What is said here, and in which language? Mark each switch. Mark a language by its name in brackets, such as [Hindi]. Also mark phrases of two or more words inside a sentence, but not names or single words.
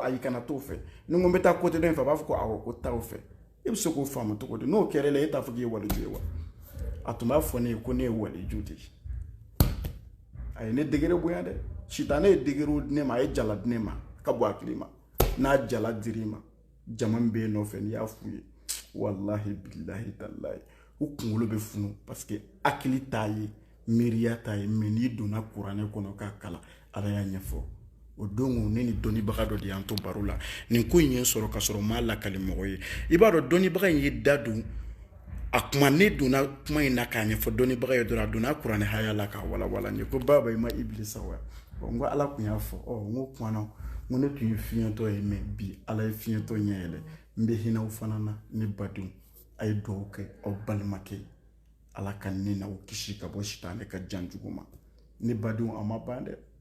[Bambara] ayi kana t'o fɛ ni ko n bɛ taa côté dɔ in fɛ a b'a fɔ ko awɔ ko taa o fɛ e bɛ se k'o faamu cogo di n'o kɛra la e t'a fɔ k'i ye waliju ye wa a tun b'a fɔ ne ye ko ne ye waliju de ye a ye ne degere bonya dɛ sitanɛ ye degere di ne ma a ye jala di ne ma ka bɔ hakili ma n'a jala dir'i ma jama min bɛ yen nɔfɛ n'i y'a f'u ye [Arabic] والله بالله تالله [Bambara] u kunkolo bɛ funu [French] parce que [Bambara] hakili t'a ye miiriya t'a ye mais n'i donna kuranɛ kɔnɔ k'a kalan ala y'a ɲɛfɔ o don ne ni dɔnnibaga dɔ de y'an to baro la nin ko in ye sɔrɔ ka sɔrɔ m'a lakali mɔgɔ ye i b'a dɔn dɔnnibaga in ye da don a kuma ne donna kuma in na k'a ɲɛfɔ dɔnnibaga ye dɔrɔn a donna kuranɛ haya la k'a walawala n ye ko baba i ma Ibilisa wa n ko ala tun y'a fɔ n ko kumana n ko ne tun ye fiɲɛtɔ ye mais bi ala ye fiɲɛtɔ ɲɛ yɛlɛ n bɛ hinɛ aw fana na ne badenw a ye dugawu kɛ aw balimakɛ ye ala ka ne n'aw kisi ka bɔ sitanɛ ka jan jugu ma ne badenw a ma ban dɛ